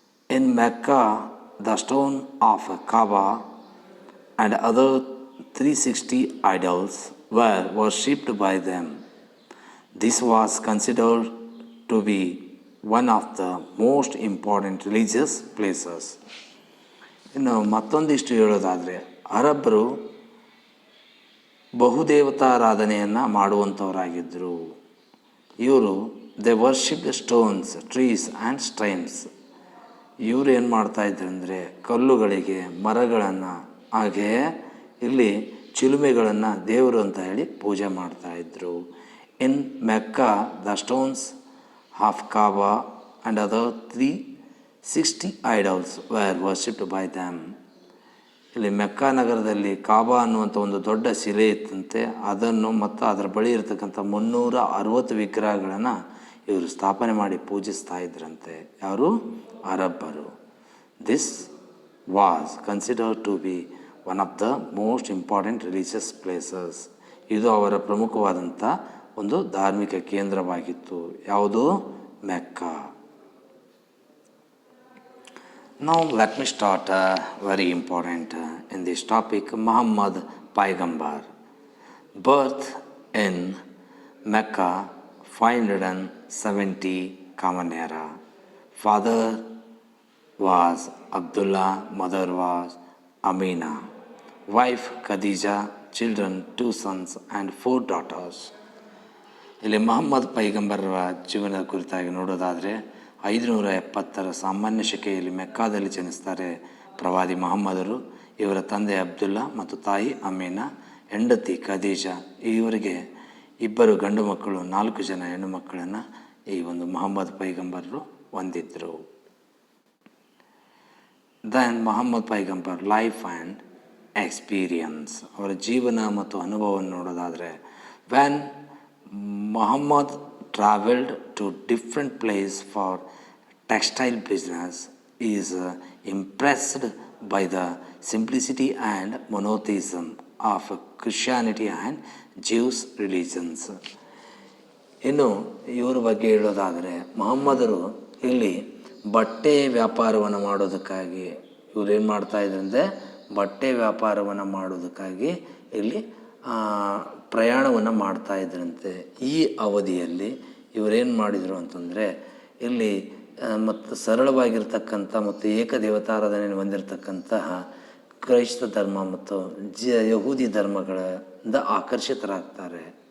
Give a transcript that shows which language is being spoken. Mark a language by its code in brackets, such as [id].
[en] In Mecca, the stone of Kaaba and other 360 idols were worshipped by them. This was considered to be one of the most important religious places. [kn] ಇನ್ನು ಮತ್ತೊಂದಿಷ್ಟು ಹೇಳೋದಾದರೆ, ಅರಬ್ಬರು ಬಹುದೇವತಾರಾಧನೆಯನ್ನು ಮಾಡುವಂಥವರಾಗಿದ್ದರು. [en] ಇವರು they worship stones, trees and shrines. [kn] ಇವರು ಏನು ಮಾಡ್ತಾಯಿದ್ರು ಅಂದರೆ, ಕಲ್ಲುಗಳಿಗೆ, ಮರಗಳನ್ನು, ಹಾಗೆಯೇ ಇಲ್ಲಿ ಚಿಲುಮೆಗಳನ್ನು ದೇವರು ಅಂತ ಹೇಳಿ ಪೂಜೆ ಮಾಡ್ತಾಯಿದ್ರು. [en] In Mecca the stones of Kaaba and other 360 idols were worshipped by them. [kn] ಇಲ್ಲಿ ಮೆಕ್ಕಾ ನಗರದಲ್ಲಿ ಕಾಬಾ ಅನ್ನುವಂಥ ಒಂದು ದೊಡ್ಡ ಶಿಲೆ ಇತ್ತಂತೆ. ಅದನ್ನು ಮತ್ತು ಅದರ ಬಳಿ ಇರತಕ್ಕಂಥ 360 ವಿಗ್ರಹಗಳನ್ನು ಇವರು ಸ್ಥಾಪನೆ ಮಾಡಿ ಪೂಜಿಸ್ತಾ ಇದ್ರಂತೆ. ಯಾರು? ಅರಬ್ಬರು. [en] This was considered to be one of the most important religious places. [kn] ಇದು ಅವರ ಪ್ರಮುಖವಾದಂಥ ಒಂದು ಧಾರ್ಮಿಕ ಕೇಂದ್ರವಾಗಿತ್ತು. ಯಾವುದು? Mecca. [en] Now let me start very important in this topic, Muhammad Paigambar. Birth in Mecca 570 Common Era. Father was Abdullah, mother was Amina. Wife Khadija, children 2 sons and 4 daughters. [kn] ಇಲ್ಲಿ ಮಹಮ್ಮದ್ ಪೈಗಂಬರರ ಜೀವನದ ಕುರಿತಾಗಿ ನೋಡೋದಾದರೆ, 570 ಸಾಮಾನ್ಯ ಶಕೆಯಲ್ಲಿ ಮೆಕ್ಕಾದಲ್ಲಿ ಜನಿಸ್ತಾರೆ ಪ್ರವಾದಿ ಮಹಮ್ಮದರು. ಇವರ ತಂದೆ ಅಬ್ದುಲ್ಲಾ ಮತ್ತು ತಾಯಿ ಅಮೀನಾ, ಹೆಂಡತಿ ಖದೀಜಾ. ಇವರಿಗೆ 2 ಗಂಡು ಮಕ್ಕಳು, 4 ಜನ ಹೆಣ್ಣು ಮಕ್ಕಳನ್ನು ಈ ಒಂದು ಮಹಮ್ಮದ್ ಪೈಗಂಬರರು ಹೊಂದಿದ್ದರು. [en] Then Muhammad ಪೈಗಂಬರ್ life and experience. [kn] ಅವರ ಜೀವನ ಮತ್ತು ಅನುಭವವನ್ನು ನೋಡೋದಾದರೆ, [en] When Muhammad traveled to different places for textile business, he is impressed by the simplicity and monotheism of Christianity and Jewish religions. [kn] ಇನ್ನು ಇವರ ಬಗ್ಗೆ ಹೇಳೋದಾದರೆ, ಮೊಹಮ್ಮದರು ಇಲ್ಲಿ ಬಟ್ಟೆ ವ್ಯಾಪಾರವನ್ನು ಮಾಡೋದಕ್ಕಾಗಿ ಇವರೇನು ಮಾಡ್ತಾಯಿದ್ರಂದರೆ, ಬಟ್ಟೆ ವ್ಯಾಪಾರವನ್ನು ಮಾಡೋದಕ್ಕಾಗಿ ಇಲ್ಲಿ ಪ್ರಯಾಣವನ್ನು ಮಾಡ್ತಾ ಇದ್ರಂತೆ. ಈ ಅವಧಿಯಲ್ಲಿ ಇವರೇನು ಮಾಡಿದರು ಅಂತಂದರೆ, ಇಲ್ಲಿ ಮತ್ತು ಸರಳವಾಗಿರ್ತಕ್ಕಂಥ ಮತ್ತು ಏಕದೇವತಾರಾಧನೆಯನ್ನು ಹೊಂದಿರತಕ್ಕಂತಹ ಕ್ರೈಸ್ತ ಧರ್ಮ ಮತ್ತು ಯಹೂದಿ ಧರ್ಮಗಳಿಂದ ಆಕರ್ಷಿತರಾಗ್ತಾರೆ.